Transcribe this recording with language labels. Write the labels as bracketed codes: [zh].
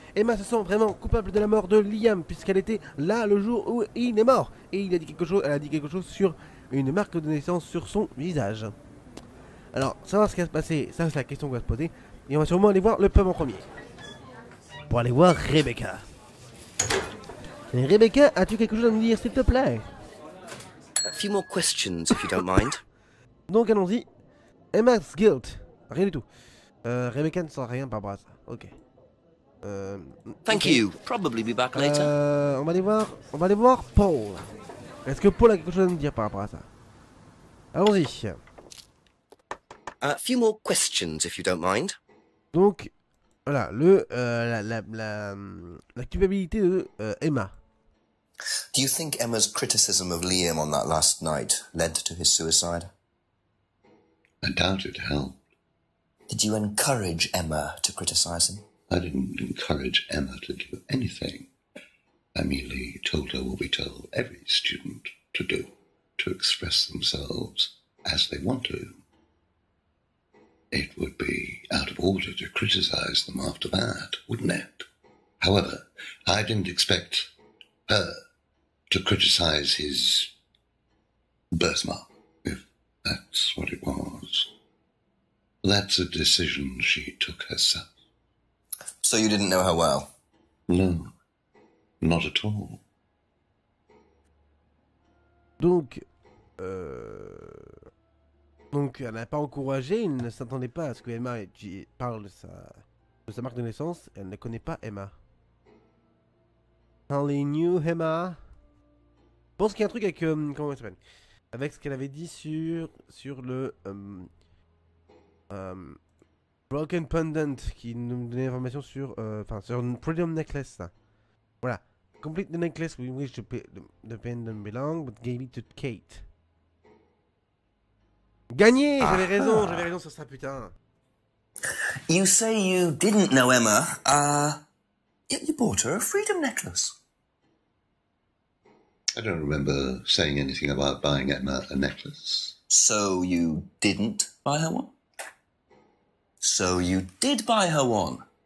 [fr] Emma se sent vraiment coupable de la mort de Liam puisqu'elle était là le jour où il est mort et il a dit quelque chose, elle a dit quelque chose sur une marque de naissance sur son visage. Alors, savoir ce qui va se passer, ça c'est la question qu'on va se poser et on va sûrement aller voir le pub en premier. Pour aller voir Rebecca. Et Rebecca, as-tu quelque chose à nous dire s'il te plaît? [en] A few more questions, if you don't mind. [fr] Donc allons-y. [en] Emma's guilt. [fr] Rien du tout. Rebecca ne sent rien par rapport à ça. Ok. [en] Thank you. Probably be back later. [fr] On va aller voir Paul. Est-ce que Paul a quelque chose à nous dire par rapport à ça? Allons-y. [en] A few more questions, if you don't mind. [fr] Donc, voilà, la culpabilité de Emma. [en] Do you think Emma's criticism of Liam on that last night led to his suicide? I doubt it helped. Did you encourage Emma to criticize him? I didn't encourage Emma to do anything. I merely told her what we tell every student to do, to express themselves as they want to. It would be out of order to criticize them after that, wouldn't it? However, I didn't expect her to criticize his birthmark, if that's what it was. That's a decision she took herself. So you didn't know her well? No, not at all. [fr] Donc, elle n'a pas encouragé, il ne s'attendait pas à ce que Emma parle de sa marque de naissance, elle ne connaît pas Emma. [en] Only knew Emma. [fr] Je pense qu'il y a un truc avec, comment elle s'appelle? Avec ce qu'elle avait dit sur le Broken Pendant, qui nous donnait l'information sur, sur une Freedom Necklace. Là. Voilà. [en] Complete the necklace we wish the pendant belong, but gave it to Kate. [fr] Gagné! J'avais raison sur ça, putain. [en] You say you didn't know Emma, yet you bought her a freedom necklace. I don't remember saying anything about buying Emma a necklace. So you didn't buy her one? So you did buy her one.